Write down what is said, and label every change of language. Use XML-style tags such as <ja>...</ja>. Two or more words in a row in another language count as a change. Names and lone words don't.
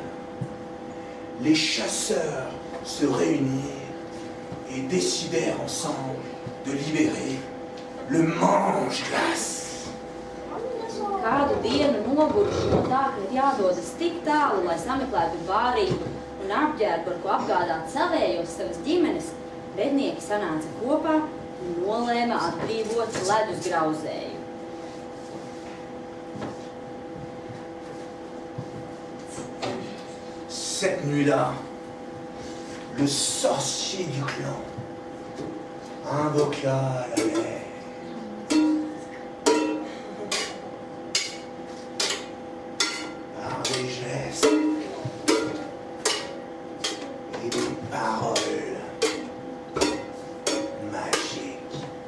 <fr>Les chasseurs se réunirent et décidèrent ensemble de libérer le mange-glace.</fr> <lv>Kādu dienu noguruši no tā, ka ir jādodas tik tālu, lai sameklētu bārību un apģērbu, ar ko apgādāt savējos savas ģimenes, mednieki sanāca kopā un nolēma atbrīvot ledus grauzēju.</lv> <fr>Cette nuit-là, le sorcier du clan invoqua la mer. Par des gestes et des paroles magiques.</fr>